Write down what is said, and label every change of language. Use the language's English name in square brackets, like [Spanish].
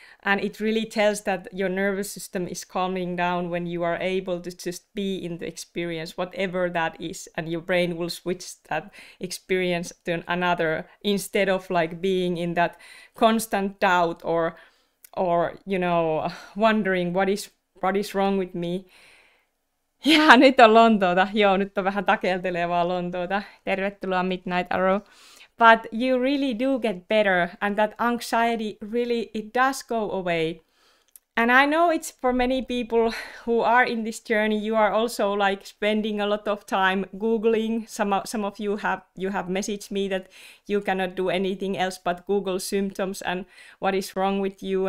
[English] And it really tells that your nervous system is calming down when you are able to just be in the experience, whatever that is, and your brain will switch that experience to another, instead of like being in that constant doubt or you know, wondering what is wrong with me. [Finnish] Ja nyt on Lontoota. Joo, nyt on vähän takeltelevaa Lontoota. Tervetuloa Midnight Arrow. [English] But you really do get better, and that anxiety really, it does go away. And I know it's for many people who are in this journey, you are also like spending a lot of time Googling. Some of you have messaged me that you cannot do anything else but Google symptoms and what is wrong with you.